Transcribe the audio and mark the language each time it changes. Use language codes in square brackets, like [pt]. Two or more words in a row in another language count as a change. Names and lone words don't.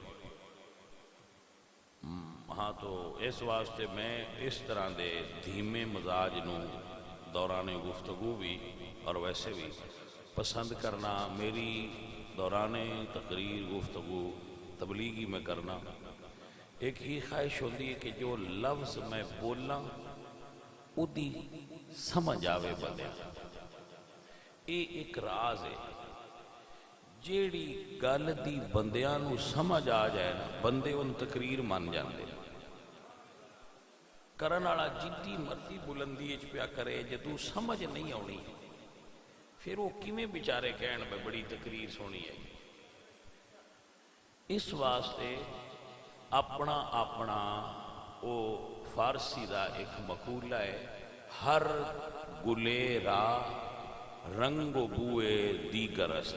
[pa] ہاں تو اس واسطے میں اس طرح دے دھیمے مزاج نو دوران گفتگو بھی اور ویسے بھی پسند کرنا. میری دوران تقریر گفتگو تبلیغی میں کرنا ایک ہی خواہش ہوتی ہے کہ جو لفظ میں بولنا او دی سمجھ آوے بندے. [ur] یہ ایک راز ہے، [pa] جیڑی گل دی بندیاں نو سمجھ آ جائے نا بندے ان تقریر مان جاندے. کرن والا جتنی مرضی بلندی وچ پیا کرے جدوں سمجھ نہیں آنی پھر وہ کیویں بیچارے کہن میں بڑی تقریر سونی ہے. اس واسطے اپنا اپنا وہ فارسی دا ایک مقولہ ہے، [fa] ہر گلے را رنگ و بوئے دیگر است.